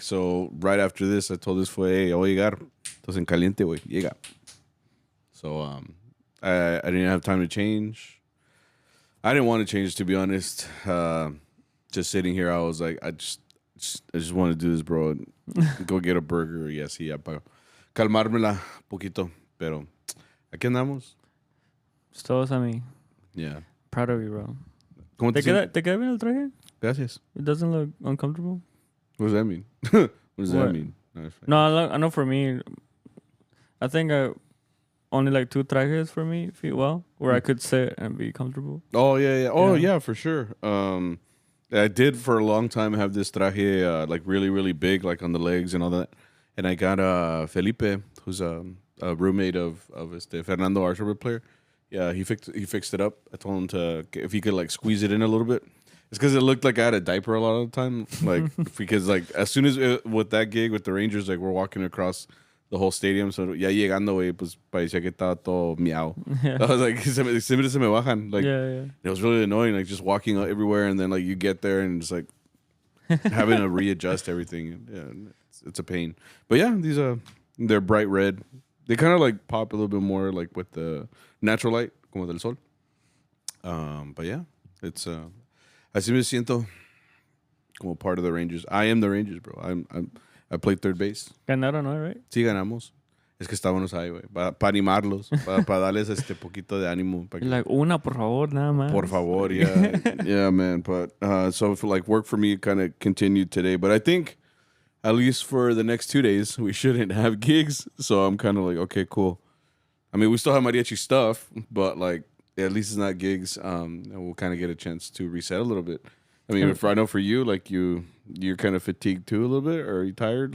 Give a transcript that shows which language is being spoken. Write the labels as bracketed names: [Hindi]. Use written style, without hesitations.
[English] So right after this, I told this [Spanish] fue, hey, voy a llegar. Estás en caliente, güey. Llega. [English] So I didn't have time to change. I didn't want to change, to be honest. Just sitting here, I was like, I just want to do this, bro. Go get a burger [Spanish] y así ya para calmármela poquito. Pero aquí andamos. Todos a mí. [English] Yeah. Proud of you, bro. [Spanish] ¿Cómo ¿Te queda bien el traje? Gracias. [English] It doesn't look uncomfortable? What does that mean? What does that mean? No, I know for me, I think only like 2 trajes for me fit well, where I could sit and be comfortable. Oh, yeah. Oh, yeah, for sure. I did for a long time have this traje like really, really big, like on the legs and all that. And I got Felipe, who's a roommate of Fernando, our soccer player. Yeah, he fixed it up. I told him to, if he could like squeeze it in a little bit. It's because it looked like I had a diaper a lot of the time. Like, because like as soon as with that gig with the Rangers, like we're walking across the whole stadium. [Spanish] So ya llegando, güey, pues parecía que estaba todo miau. [English] Yeah. I was like, [Spanish] se me bajan. [English] Like, Yeah. it was really annoying. Like just walking everywhere, and then like you get there and just like having to readjust everything. Yeah, it's a pain. But yeah, they're bright red. They kind of like pop a little bit more like with the natural light, [Spanish] como del sol. [English] But yeah, it's [Spanish] así me siento como [English] part of the Rangers. I am the Rangers, bro. I played third base. [Spanish] Ganaron, ¿no? Right? Sí, ganamos. Es que estábamos ahí, güey. Para animarlos, para darles poquito de ánimo. Like, una, por favor, nada más. Por favor, [English] yeah. Yeah, man. But so for like work for me kind of continued today. But I think at least for the next 2 days, we shouldn't have gigs. So I'm kind of like, okay, cool. I mean, we still have Mariachi stuff, but like at least it's not gigs. And we'll kind of get a chance to reset a little bit. I mean, I know for you, like you're kind of fatigued too a little bit, or are you tired?